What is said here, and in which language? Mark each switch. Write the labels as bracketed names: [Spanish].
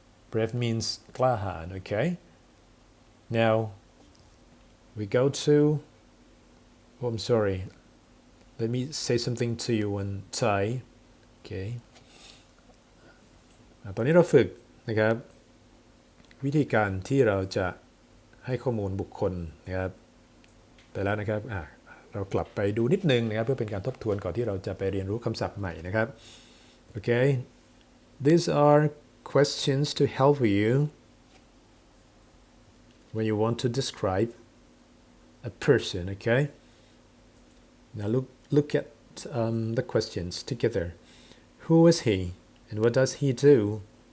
[English] Brave means กล้าหาญ okay? Now we go to, oh I'm sorry, let me say something to you in Thai, okay? [Thai] ตอนนี้เราฝึกนะครับวิธีการที่เราจะให้ข้อมูลบุคคลนะครับไปแล้วนะครับเรากลับไปดูนิดนึงนะครับเพื่อเป็นการทบทวนก่อนที่เราจะไปเรียนรู้คำศัพท์ใหม่นะครับ [English] Okay, these are questions to help you when you want to describe a person. Okay, now look at the questions together. Who is he and what does he do?